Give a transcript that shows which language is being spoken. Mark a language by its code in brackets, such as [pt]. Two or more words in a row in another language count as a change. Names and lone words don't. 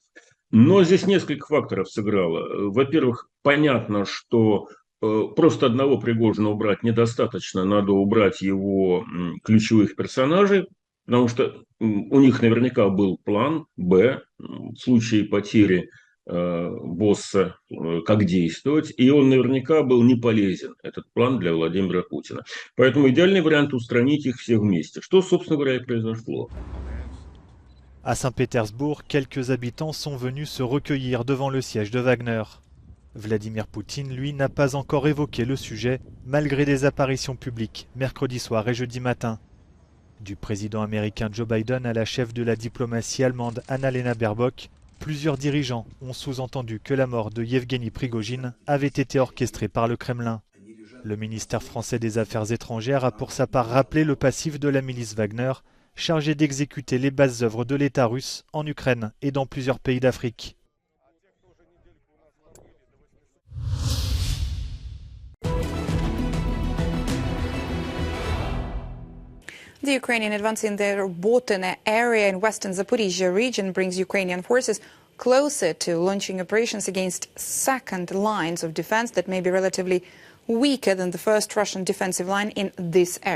[ru] Но здесь несколько факторов сыграло. Во-первых, понятно, что просто одного Пригожина убрать недостаточно, надо убрать его ключевых персонажей, потому что у них наверняка был план «Б» в случае потери босса, как действовать, и он наверняка был не полезен, этот план, для Владимира Путина. Поэтому идеальный вариант устранить их всех вместе, что, собственно говоря, и произошло. [fr] À Saint-Pétersbourg, quelques habitants sont venus se recueillir devant le siège de Wagner. Vladimir Poutine, lui, n'a pas encore évoqué le sujet, malgré des apparitions publiques, mercredi soir et jeudi matin. Du président américain Joe Biden à la chef de la diplomatie allemande Annalena Baerbock, plusieurs dirigeants ont sous-entendu que la mort de Yevgeny Prigojine avait été orchestrée par le Kremlin. Le ministère français des Affaires étrangères a pour sa part rappelé le passif de la milice Wagner, chargée d'exécuter les basses œuvres de l'État russe en Ukraine et dans plusieurs pays d'Afrique. [en] The Ukrainian advance in the Botene area in western Zaporizhia region brings Ukrainian forces closer to launching operations against second lines of defense that may be relatively weaker than the first Russian defensive line in this area.